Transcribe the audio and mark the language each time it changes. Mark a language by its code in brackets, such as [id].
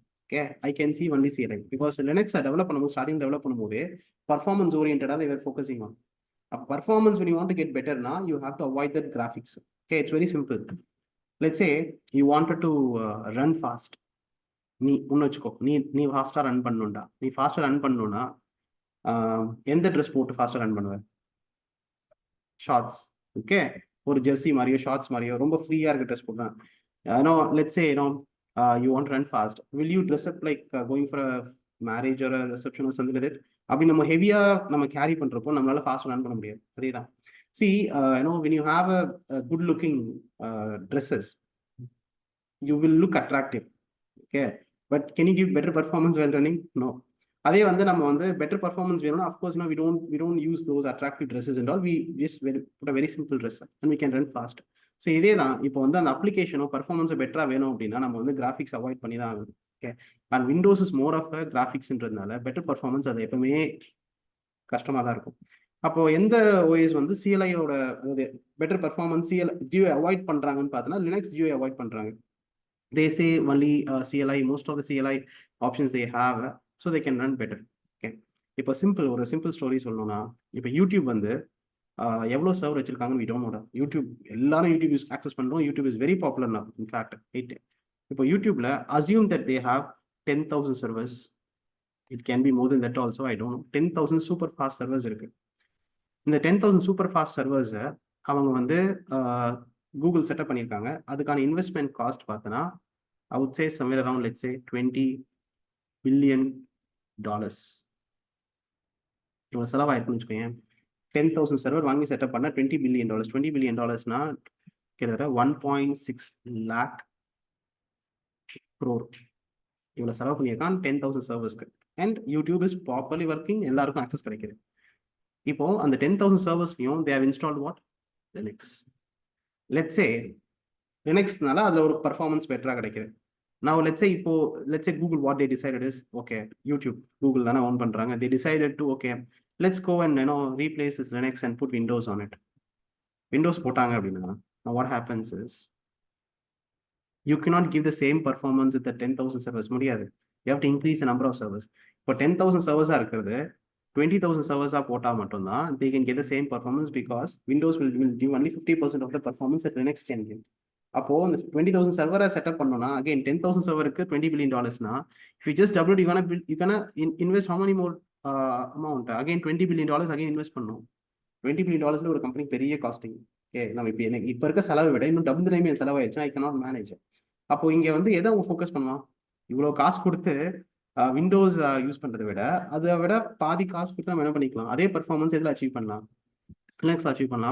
[en] Okay, I can see only CLI because Linux develop [ta] பண்ணும்போது, [en] starting develop பண்ணும்போது performance oriented they were focusing on. Performance, when you want to get better now, you have to avoid that graphics. Okay, it's very simple. Let's say you wanted to run fast. [ta] நீ ஃபாஸ்டா run பண்ணணும்டா. நீ ஃபாஸ்டா run பண்ணணும்னா எந்த dress போட்டு ஃபாஸ்டா run பண்ணுவ? Shorts. Okay, ஒரு ஜெர்சி மாதிரியோ ஷார்ட்ஸ் மாதிரியோ ரொம்ப ஃப்ரீயா இருக்க ட்ரெஸ் போட்டு தான். [en] Let's say you want to run fast. Will you dress up like going for a marriage or a reception or something like that? [ta] அப்படி நம்ம ஹெவியா நம்ம கேரி பண்றப்போ நம்மளால ஃபாஸ்ட் ரன் பண்ண முடியாது. அதேதான். [en] See, when you have a good looking dresses, you will look attractive. Okay, but can you give better performance while running? No. [ta] அதே வந்து நம்ம வந்து [en] better performance வேணும்னா, of course, we don't use those attractive dresses and all. We just put a very simple dress and we can run fast. [ta] So இதே தான் இப்போ வந்து அந்த அப்ளிகேஷனோ பர்ஃபார்மன்ஸை பெட்டராக வேணும் அப்படின்னா நம்ம வந்து கிராஃபிக்ஸ் அவாய்ட் பண்ணி தான் ஆகணும். [en] okay, and Windows is more of கிராஃபிக்ஸ்ன்றதுனால better performance [ta] அது எப்பவுமே கஷ்டமாக தான் இருக்கும். அப்போ எந்த ஓஎஸ் வந்து சிஎல்ஐயோட அதாவது பெட்டர் பர்ஃபார்மன்ஸ் ஜியோ அவாய்ட் பண்ணுறாங்கன்னு பார்த்தோன்னா, லினக்ஸ் ஜியோ அவாய்ட் பண்ணுறாங்க. [en] They say only CLI, most of the CLI options they have, so they can run better. [ta] Okay, இப்போ ஒரு சிம்பிள் ஸ்டோரி சொல்லணும்னா, இப்போ யூடியூப் வந்து எவ்வளோ சர்வர் வச்சிருக்காங்கன்னு [en] we don't know. YouTube எல்லாரும் YouTube access பண்ணுறோம். YouTube is very popular now, in fact. [ta] இப்போ யூடியூப்ல [en] assume that they have 10,000 servers. It can be more than that also, I don't know. 10,000 super fast servers [ta] இருக்கு. இந்த 10,000 super fast servers அவங்க வந்து Google setup பண்ணியிருக்காங்க. அதுக்கான investment cost பார்த்தோன்னா, [en] I would say somewhere around, let's say $20 billion. [ta] இவ்வளோ செலவாயிருக்குன்னு வச்சுக்கோங்க. 10,000 server வாங்கி செட்டப் பண்ண $20 billion. $20 billion கிட்டத்தட்ட 1.6 lakh crore. இவ்வளோ செலவு பண்ணியிருக்கான் 10,000 சர்வர்ஸ்க்கு. [en] and YouTube is properly working, [ta] எல்லாருக்கும் ஆக்சஸ் கிடைக்குது. இப்போ அந்த 10,000 சர்வர்ஸ்லையும் [en] they have installed what? Linux. [ta] Let's say லினக்ஸ்னால அதில் ஒரு பர்ஃபார்மன்ஸ் பெட்டராக கிடைக்குது. [en] Now let's say Google, what they decided is, okay, YouTube, [ta] Google தானே ஓன் பண்றாங்க. [en] They decided to, okay, let's go and replace this Linux and put Windows on it. [ta] Windows போட்டாங்க அப்படின்னா, [en] now what happens is you cannot give the same performance with the 10,000 servers. முடியாது. You have to increase the number of servers. [ta] இப்போ 10,000 servers இருக்கிறது 20,000 servers போட்டால் மட்டும்தான் [en] they can get the same performance, because Windows will give only 50% of the performance that Linux can give. [ta] அப்போ இந்த 20,000 சர்வரை setup பண்ணோம்னா, again 10,000 சர்வருக்கு $20 billion. [en] If you just double it, you gonna invest how many more amount? Again $20 billion again invest [ta] பண்ணணும். $20 billion ஒரு company பெரிய costing. Okay, நம்ம இப்போ இருக்க செலவை விட இன்னும் double time செலவாயிடுச்சுன்னா [en] I cannot manage. [ta] அப்போ இங்க வந்து எதை அவங்க ஃபோக்கஸ் பண்ணுவான்? இவ்வளோ காசு கொடுத்து விண்டோஸ் யூஸ் பண்றதை விட அதை விட பாதி காசு கொடுத்து நம்ம என்ன பண்ணிக்கலாம், அதே பர்ஃபார்மன்ஸ் எதில் அச்சீவ் பண்ணலாம்? லினக்ஸ் அச்சீவ் பண்ணலாம்.